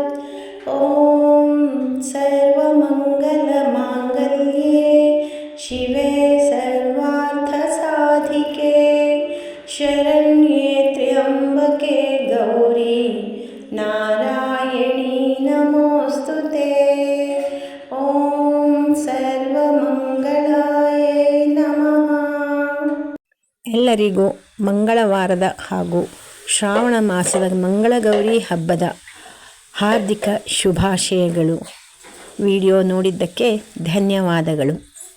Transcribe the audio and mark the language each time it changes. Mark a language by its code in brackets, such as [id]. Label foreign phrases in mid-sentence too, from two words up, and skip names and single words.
[sa] ॐ सर्वमङ्गलमाङ्गल्ये शिवे सर्वार्थसाधिके शरण्ये त्र्यम्बके गौरी नारायणी नमोऽस्तु ते। ॐ सर्वमङ्गलायै नमः। [kn] ಎಲ್ಲರಿಗೂ ಮಂಗಳವಾರದ ಹಾಗೂ ಶ್ರಾವಣ ಮಾಸದ ಮಂಗಳಗೌರಿ ಹಬ್ಬದ ಹಾರ್ದಿಕ ಶುಭಾಶಯಗಳು. ವಿಡಿಯೋ ನೋಡಿದ್ದಕ್ಕೆ ಧನ್ಯವಾದಗಳು.